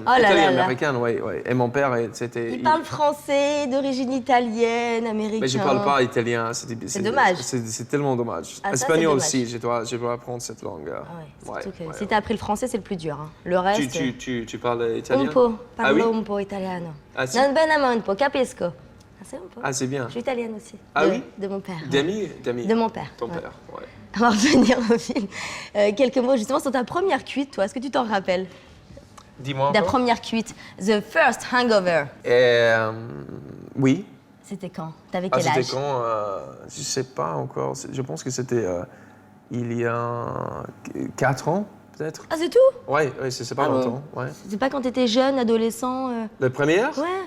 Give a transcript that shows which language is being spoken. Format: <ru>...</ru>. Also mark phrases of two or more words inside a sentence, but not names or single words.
<fr>Oh là là Italienne, là. américaine, oui. Et mon père, c'était... Il parle français, d'origine italienne, américaine. Mais je ne parle pas italien. C'est dommage. C'est tellement dommage. Ah, ça, Espagnol c'est dommage. aussi, je dois apprendre cette langue. Ah ouais, Ouais, surtout que ouais, si ouais. tu as appris le français, c'est le plus dur. Hein. Le reste... Tu parles italien?</fr> <it>Un po',</it> <fr>Ah oui?</fr> <it>parlo un po' italiano.</it> <fr>Ah, si.</fr> <it>Non bene un po', capisco.</it> <fr>Ah, c'est</fr> <it>un po'.</it> <fr>Ah, c'est bien. Je suis italienne aussi. Ah de, oui? De mon père. D'amis? De mon père. Ton ouais. père, ouais. On va revenir au film. Quelques mots justement sur ta première cuite, toi. Est-ce que tu t'en rappelles? Dis-moi Ta encore. première cuite.</fr> <en>The first hangover.</en> <fr>Oui. C'était quand? T'avais quel âge? C'était quand? Je ne sais pas encore. Je pense que c'était il y a 4 ans, peut-être. Ah, c'est tout? Oui, c'est pas Ah bon? longtemps. Ouais. C'est pas quand t'étais jeune, adolescent La première? Ouais.</fr>